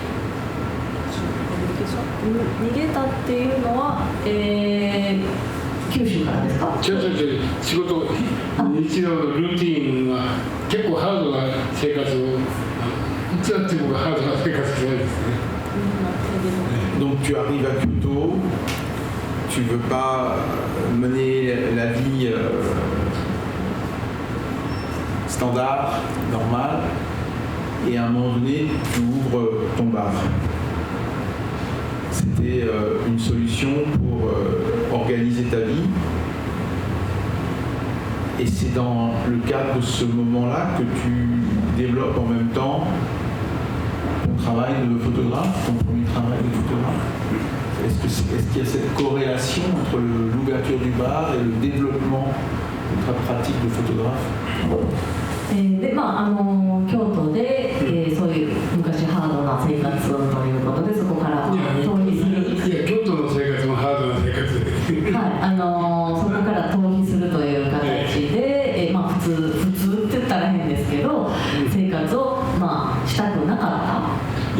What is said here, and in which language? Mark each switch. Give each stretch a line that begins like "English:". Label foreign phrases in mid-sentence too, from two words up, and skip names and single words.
Japanese: 逃げたっていうのは、九州からですか？仕事、日常のルーティンは結構ハードな生活を、いつだって僕はハードな生活してないですね。
French: Donc tu arrives à Kyoto, tu ne veux pas mener la vie standard, normale, et à un moment donné, tu ouvres ton bar. C'était une solution pour organiser ta vie. Et c'est dans le cadre de ce moment-là que tu développes en même temps ton travail de photographe, ton premier travail de photographe. Est-ce qu'il y a cette corrélation entre l'ouverture du bar et le développement de ta pratique de photographe?
Japanese: で京都で、そういう昔ハードな生活をということでそこから逃避する。いや京都の生活もハードな生活で。はい、そこから逃避するという形で、普通って言ったら変ですけど、生活をしたくなかった。